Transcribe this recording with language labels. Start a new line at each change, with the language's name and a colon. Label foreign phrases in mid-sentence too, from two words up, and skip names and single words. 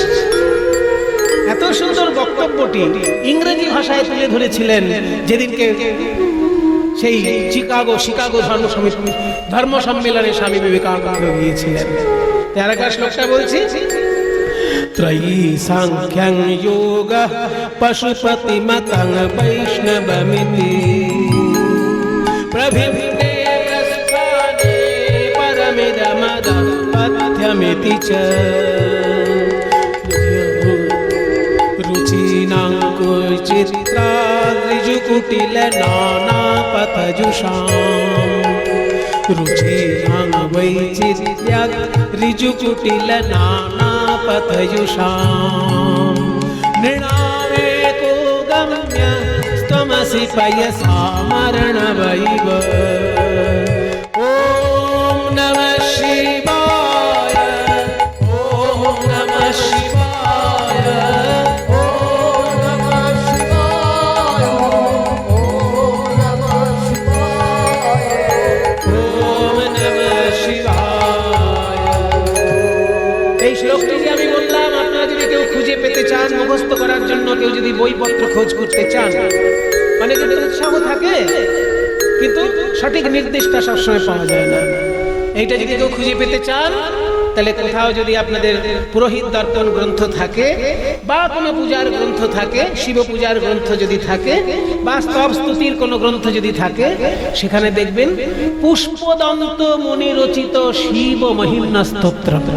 Bangla: এত সুন্দর বক্তব্যটি ইংরেজি ভাষায় তুলে ধরেছিলেন যেদিনকে সেই শিকাগো ধর্ম সম্মেলনে স্বামী বিবেকানন্দ গিয়েছিলেন। তার একটা শ্লোকটা বলছি।
Sanskrit: ত্রয়ী সাংখ্যং যোগ পশুপতি মতং বৈষ্ণবমিতি প্রভিন্নে প্রস্থানে পরমিদমদপথ্যমিতি চ। রুচিনাং বৈচিত্র্যাৎ ঋজু কুটিল নানা পথযুষাম। রুচিনাং বৈচিত্র্যাৎ ঋজু কুটিল নানা পথযুষাম। নৃণামে কো গম্য স্তমসি পয়সাম অর্ণবহিব। ওম নমঃ শিবায়, ওম নমঃ শিবায়, ওম নমঃ শিবায়, ওম নমঃ শিবায়, ওম নমঃ শিবায়।
Bangla: এই শ্লোকটি যে আমি বললাম, আপনারা যদি কেউ খুঁজে পেতে চান, মুখস্থ করার জন্য কেউ যদি বইপত্র খোঁজ করতে চান, অনেকের উৎসাহ থাকে কিন্তু সঠিক নির্দেশটা সবসময় পাওয়া যায় না। এইটা যদি কেউ খুঁজে পেতে চান, তাহলে কোথাও যদি আপনাদের পুরোহিত দর্পণ গ্রন্থ থাকে বা কোনো পূজার গ্রন্থ থাকে, শিব পূজার গ্রন্থ যদি থাকে বা স্তব স্তুতির কোনো গ্রন্থ যদি থাকে, সেখানে দেখবেন পুষ্পদন্ত মুনি রচিত শিব মহিম্না স্তোত্র।